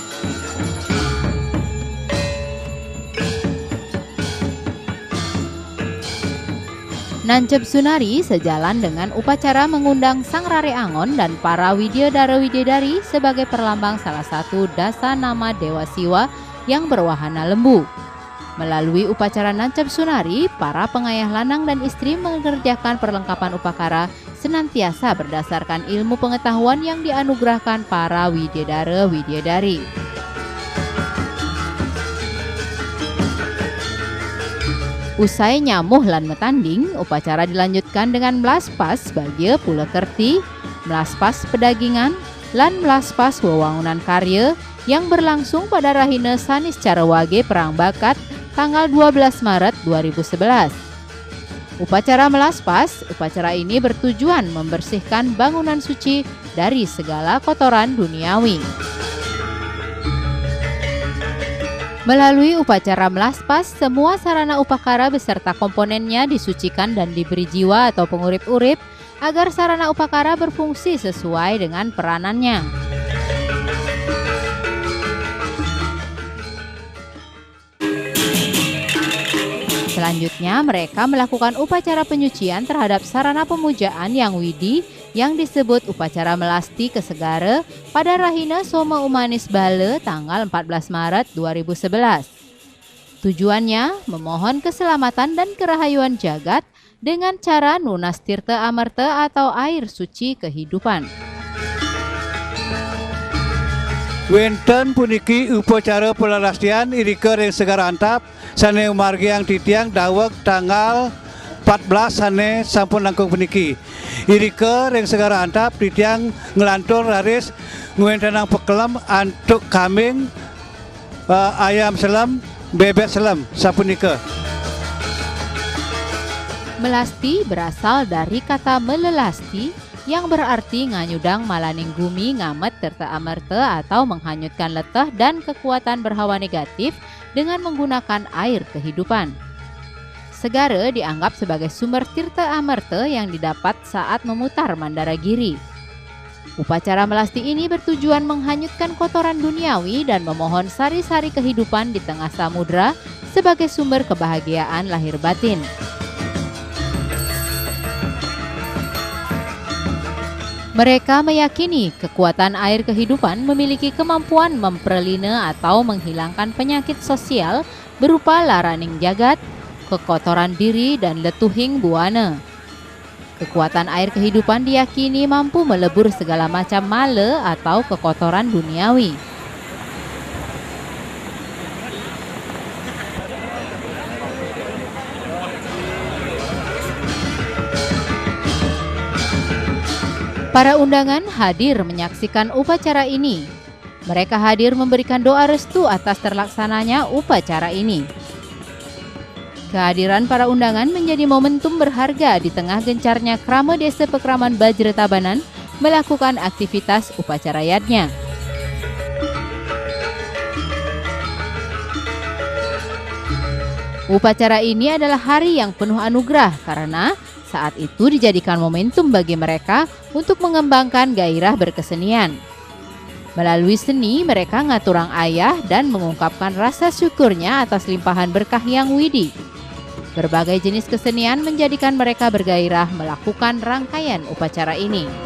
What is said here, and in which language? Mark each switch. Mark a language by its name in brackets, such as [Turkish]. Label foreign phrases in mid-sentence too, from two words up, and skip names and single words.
[Indonesian] Nancap Sunari sejalan dengan upacara mengundang Sang Rare Angon dan para Widyadara-Widyadari sebagai perlambang salah satu dasa nama Dewa Siwa yang berwahana lembu. Melalui upacara Nancap Sunari, para pengayah lanang dan istri mengerjakan perlengkapan upakara senantiasa berdasarkan ilmu pengetahuan yang dianugerahkan para Widyadara-Widyadari. Usai [Balinese] nyamuh lan metanding, [Indonesian] upacara dilanjutkan dengan melaspas bagi pula kerti, melaspas pedagingan, lan melaspas wewangunan karya yang berlangsung pada Rahina Sanis Carawage Perang Bakat tanggal 12 Maret 2011. Upacara melaspas, upacara ini bertujuan membersihkan bangunan suci dari segala kotoran duniawi. Melalui upacara melaspas, semua sarana upakara beserta komponennya disucikan dan diberi jiwa atau pengurip-urip agar sarana upakara berfungsi sesuai dengan peranannya. Selanjutnya, mereka melakukan upacara penyucian terhadap sarana pemujaan yang widi yang disebut upacara melasti kesegara pada Rahina Soma Umanis Bale tanggal 14 Maret 2011. Tujuannya memohon keselamatan dan kerahayuan jagat dengan cara [Balinese] nunas tirta amerta [Indonesian] atau air suci kehidupan. [Balinese] Wenten puniki upacara pelalastian irika ring segara antap sane umargi yang titiang daweg tanggal 14 sane sampun langkung puniki. Irika ring segara antap titiang ngelantur raris nguentenang pekelam antuk kambing ayam selam bebek selam sapunika. [Indonesian] Melasti berasal dari kata melelasti yang berarti [Balinese] nganyudang malaning gumi ngamet terta amerta [Indonesian] atau menghanyutkan letah dan kekuatan berhawa negatif dengan menggunakan air kehidupan. Segara dianggap sebagai sumber tirta amerta yang didapat saat memutar Mandaragiri. Upacara melasti ini bertujuan menghanyutkan kotoran duniawi dan memohon sari-sari kehidupan di tengah samudra sebagai sumber kebahagiaan lahir batin. Mereka meyakini kekuatan air kehidupan memiliki kemampuan memperlina atau menghilangkan penyakit sosial berupa [Balinese] laraning jagat, [Indonesian] kekotoran diri, dan [Balinese] letuhing buana. [Indonesian] Kekuatan air kehidupan diyakini mampu melebur segala macam male atau kekotoran duniawi. Para undangan hadir menyaksikan upacara ini. Mereka hadir memberikan doa restu atas terlaksananya upacara ini. Kehadiran para undangan menjadi momentum berharga di tengah gencarnya krama Desa Pekraman Bajra Tabanan melakukan aktivitas upacara yadnya. Upacara ini adalah hari yang penuh anugerah karena saat itu dijadikan momentum bagi mereka untuk mengembangkan gairah berkesenian. Melalui seni, mereka [Balinese] ngaturang ayah [Indonesian] dan mengungkapkan rasa syukurnya atas limpahan berkah yang widi. Berbagai jenis kesenian menjadikan mereka bergairah melakukan rangkaian upacara ini.